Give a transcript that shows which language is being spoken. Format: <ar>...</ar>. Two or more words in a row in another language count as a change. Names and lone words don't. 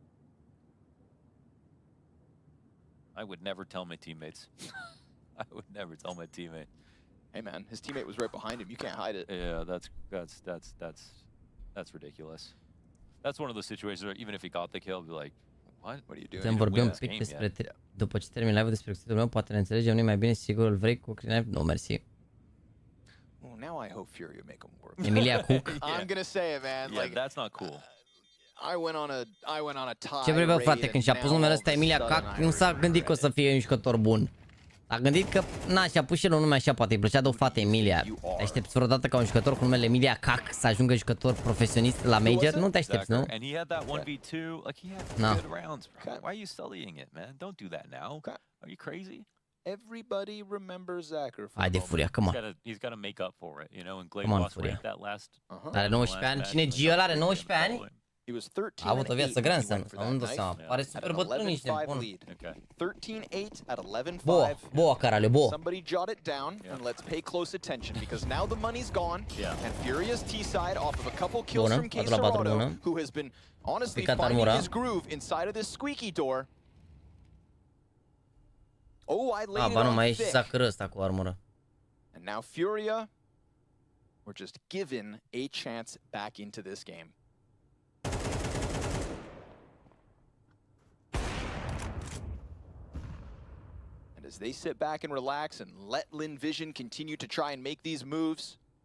<en>I would never tell my teammates. I would never tell my teammate. Hey, man, his teammate was right behind him. You can't hide it. Yeah, that's ridiculous. That's one of those situations where even if he got the kill, I'd be like, what are you doing?</en> <ro>Să vorbim un pic despre după ce termin live-ul despre cuțitul meu, poate ne înțelegem, nu mai bine, sigur îl vrei cu knife? Nu, mersi.</ro> <en>Well, now I hope Fury would make him work. Emilia Cook. I'm gonna say it, man. Yeah, like that's not cool. I went on a tie.</en> <ro>Ce vrei, bă, frate, când și-a pus numele ăsta Emilia Cac, nu s-a gândit că o să fie un jucător bun. A gândit că, na, și-a pus și el un nume așa, poate îi plăcea de o fată Emilia. Te aștepți vreodată ca un jucător cu numele Emilia Cac să ajungă jucător profesionist la Major? Nu te aștepți, nu?</ro> <en>And he had that 1v2, like he had No. good rounds. Why are you sullying it, man? Don't do that now. Are you crazy? Everybody remembers Zacher.</en> <ro>Hai de Furia,</ro> <en>come on. He's got to make up for it, you know, and Come on, Glaive Furia. that last.</en> <ro>Are 19 ani? Cine Gio ăla are 19 ani?</ro> <en>He was 13.</en> <ro>A avut o viață grea însă, nu-mi dau seama. Pare super bătrân, nici nebun.</ro> <en>13-8 at 11-5.</en> <pt>Boa, caralho, boa.</pt> <en>Somebody jot it down and let's pay close attention because now the money's gone and Furious T-side off of a couple kills from CSROTO, who has been honestly finding his groove inside of this squeaky door. Oh, I laid it</en> <ro>ba nu,</ro> <en>on</en> <ro>mai e și</ro> <en>thick.</en> <ro>Zacher ăsta cu armură.</ro> <en>And now Furia, we're just given a chance back into this game. And as they sit back and relax and let Lin Vision continue to try and make these moves.</en>